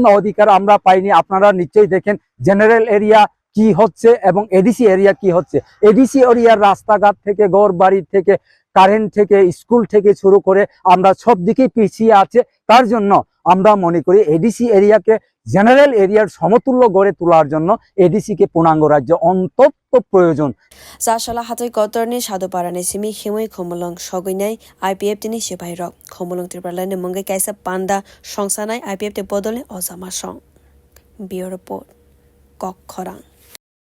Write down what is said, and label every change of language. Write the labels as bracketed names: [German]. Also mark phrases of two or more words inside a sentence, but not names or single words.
[Bangla] অধিকার আমরা পাইনি আপনারা নিশ্চয়ই দেখেন [English] general area [Bangla] কি হচ্ছে এবং [English] ADC area [Bangla] কি হচ্ছে [English] ADC areaar [Bangla] রাস্তাঘাট থেকে ঘর বাড়ি থেকে কারেন্ট থেকে স্কুল থেকে শুরু করে আমরা সব দিকেই পিছিয়ে আছে তার জন্য আমরা মনে করি [English] ADC areake general areaar [Bangla] সমতুল্য গড়ে তোলার জন্য এডিসি কে পূর্ণাঙ্গ রাজ্য অন্তত প্রয়োজন [Kok Borok] সাশালা হাতই কতরনি সাদুপারানি সিমি হিমুই খমলং সগইনাই IPFT ni sipai rok khomolong Tipraland ni mungwi kaisa panda songsanai IPFT bodolni ojama song bio report kok khorang